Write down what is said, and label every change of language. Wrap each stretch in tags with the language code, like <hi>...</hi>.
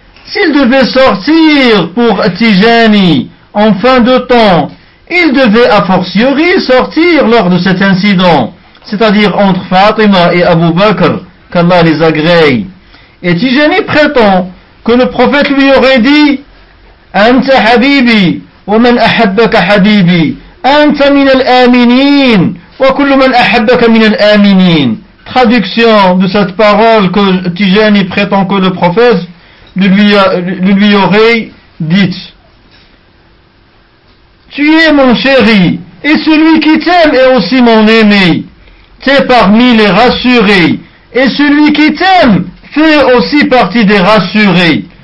<fr>S'il devait sortir pour Tijani en fin de temps, il devait a fortiori sortir lors de cet incident, c'est-à-dire entre Fatima et Abu Bakr, qu'Allah les agrée. Et Tijani prétend que le prophète lui aurait dit «</fr> <ar>Anta habibi, wa man ahabbaka habibi, أنت من الآمنين وكل من أحبك من الآمنين.</ar> <fr>Traduction de cette parole que Tijani y prétend que le prophète lui aurait dit. Tu es mon chéri, et celui qui t'aime est aussi mon aimé. T'es parmi les rassurés, et celui qui t'aime fait aussi partie des rassurés.</fr>